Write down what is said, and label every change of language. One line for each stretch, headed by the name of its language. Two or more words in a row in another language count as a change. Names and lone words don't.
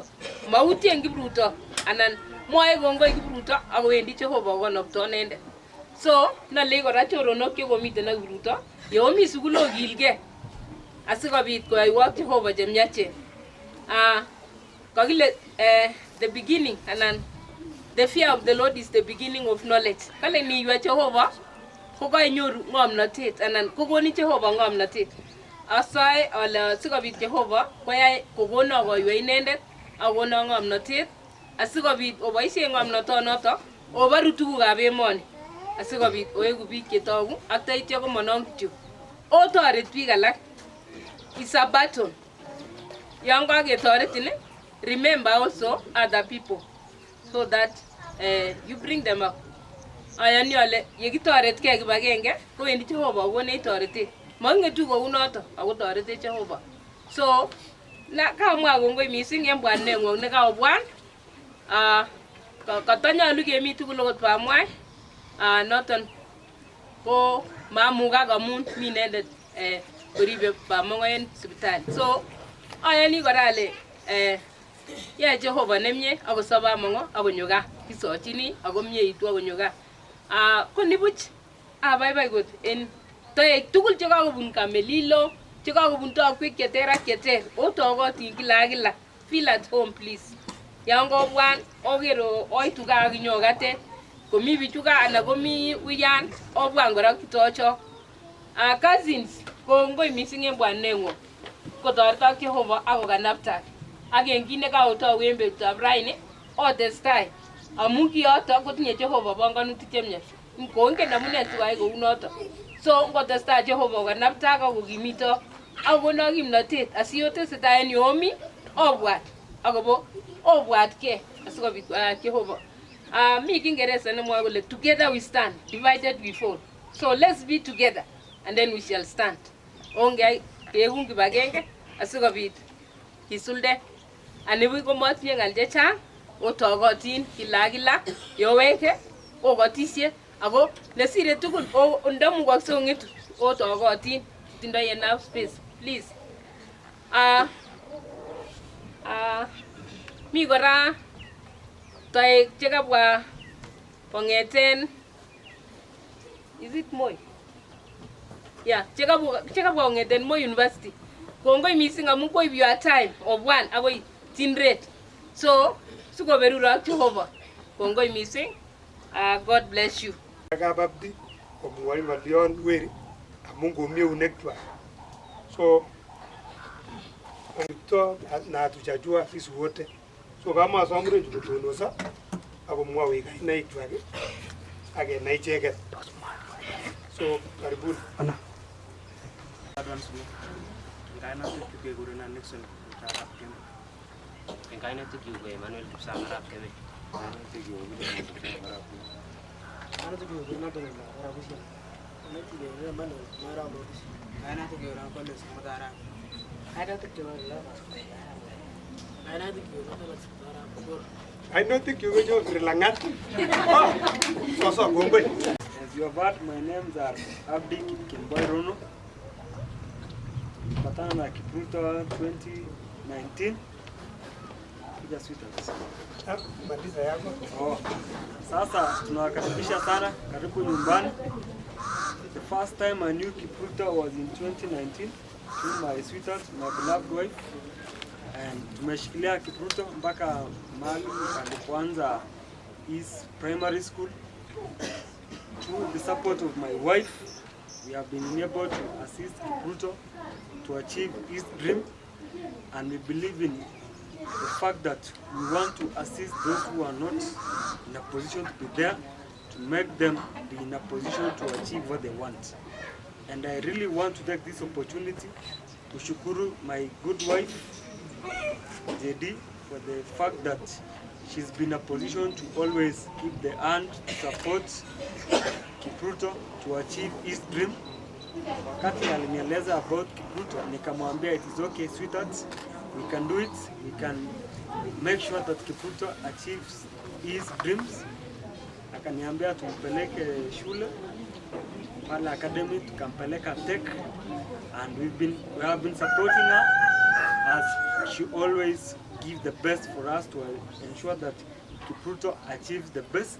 Kalenjin: Mautien Kipruto anan mwae kongoi Kipruto akowendi Jehova kokanopto inendet. So nale kora choronok chekomiten ak Kipruto yeomi sukul okilgei asikobit koyoiwok Jehova chemiachen.
English: Kakile the beginning anan the fear of the Lord is the beginning of knowledge.
Kalenjin: Kale niwe Jehova ko kainyoru ngomnotet anan kokoni Jehova ngomnotet. Asae ale sikobit Jehova koyai kokono koiwe inendet akono ngomnotet asikobit oboisien ngomnotonoto obaru tugukab emoni asikobit oegu biik chetogu ak taityo komonong kityo. Otoret biik alak.
English: It's a battle.
Kalenjin: Yon kaketoretin
English: remember also other people so that you bring them up.
Kalenjin: Ayani ale yekitoretkei kibagenge kowendi Jehova kokonech toretet. Mangetu kou noto ako toretech Jehova. So kamwa kongoi mising en bwaneng'wong nekabwan. Katanyolu kemi tugul okot bamwai. Noton ko mamukak amun mi inendet koribe bamongo en sipitali. So ayani kora ale yae Jehova nemie akosop bamongo akonyo gaa. Kisochini ako mieitu akonyo gaa. Ko nibuch abaibai kot en toek tugul chekakobun Kamelilo, chekakobun tokwek cheter ak cheter. Otokotin kila.
English: Feel at home please.
Kalenjin: Yon kobwan okero oitu gaa akinyo katet. Komi bichu gaa anan komi wiyan obwan kora kitochok. Cousins kongoi mising en bwaneng'wong. Kotoretok Jehova akokanaptak. Ak en kit nekaotou en betutab raini otestai. Amu kiyoto kotinye Jehova bongonutik chemiach. Kongen amune sikoyai kou noto. So ngotestai Jehova kokanaptak akokimito akokono kimnotet asiyotesetai en yomi obwat akobo obwatkei asikobit koyai Jehova. Mi Kingereza nemwoe kole
English: together we stand, divided we fall. So let's be together and then we shall stand.
Kalenjin: Ongei keekun kibagenge asikobit kisulde. Anibuch komotinye ngal chechang otokotin kila yoweke okotisie ako nesire tugul ndamukokse ongetu otokotin tindoi
English: enough space please.
Kalenjin: Mi kora toek chekabwa kongeten
English: is it Moi? Yeah,
Kalenjin: chekabwa kongeten Moi University. Kongoi mising amu koib
English: your time
Kalenjin: obwan akoi Tindret. So sikoberurok Jehova. Kongoi mising.
English: God bless you.
Kalenjin: Kapabdi komwoi ngolion weri amu komi eunekwak.
Swahili: So ongito na tujajua sisi wote.
Kalenjin: So kama asamre kutonosa akomwawech kainaikwak akenai icheket.
Swahili: So karibuni. Ana.
Kalenjin: Kainutik kekurenan Nixon Arap Keme. En kainutik kyuk ko Emmanuel Kipsang Arap Keme. Kainutik kyuk ko Kipsang Arap Keme. Kainutik kyuk ko Nathan Arap Keme. Kainutik kyuk ko Emmanuel Arap Keme. Kainutik kyuk ko Collins Mutara. Kainutik kyuk ko Lamas. Kainutik kyuk ko Lamas Mutara. Kainutik kyuk ko Sri Langat. So kongoi.
English: As you have heard, my names are Abdi Kimboy Rono.
Swahili: Patana na Kipruto 2019. Kuja sweet. Maliza yako. Sasa tunawakaribisha sana, karibu nyumbani.
English: The first time I knew Kipruto was in 2019 with my sweetheart, my beloved wife.
Swahili: And tumeshikilia Kipruto mpaka mahali alipoanza
English: his primary school. Through the support of my wife, we have been able to assist Kipruto to achieve his dream, and we believe in the fact that we want to assist those who are not in a position to be there, to make them be in a position to achieve what they want. And I really want to take this opportunity to shukuru my good wife, JD, for the fact that she's been in a position to always keep the hand to support Kipruto to achieve his dream.
Swahili: Wakati alinieleza
English: about Kipruto, nikamwambia it is okay sweetheart, we can do it, we can make sure that Kipruto achieves his dreams.
Swahili: Akaniambia tumpeleke shule pale academy, tukampeleka tech,
English: and we have been supporting her as she always gives the best for us to ensure that Kipruto achieves the best.